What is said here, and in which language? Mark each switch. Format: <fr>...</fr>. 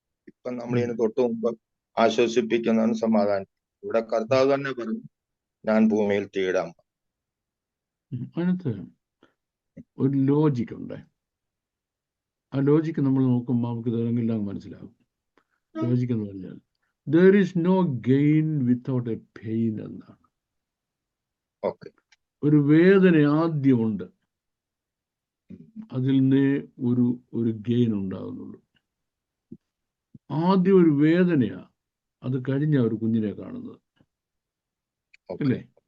<ml>ഇപ്പൊ നമ്മൾ ഇതിന് തൊട്ടു മുമ്പ് ആശ്വസിപ്പിക്കുന്നതാണ് സമാധാനം. ഇവിടെ കർത്താവ് തന്നെ പറഞ്ഞു, ഞാൻ ഭൂമിയിൽ തീയിടാം. അതിനകത്ത് ഒരു ലോജിക് ഉണ്ട്. ആ ലോജിക്ക് നമ്മൾ നോക്കുമ്പോൾ നമുക്ക് ഇതെല്ലാം മനസ്സിലാകും. ലോജിക് എന്ന് പറഞ്ഞാൽ</ml> <en>there is no gain without a pain</en> <ml>എന്നാണ്. ഒരു വേദന ആദ്യമുണ്ട്, അതിൽ നിന്ന് ഒരു ഗെയിൻ ഉണ്ടാകുന്നുള്ളൂ. ആദ്യം ഒരു വേദനയാ, അത് കഴിഞ്ഞ ഒരു കുഞ്ഞിനെ കാണുന്നത്, അല്ലേ?</ml>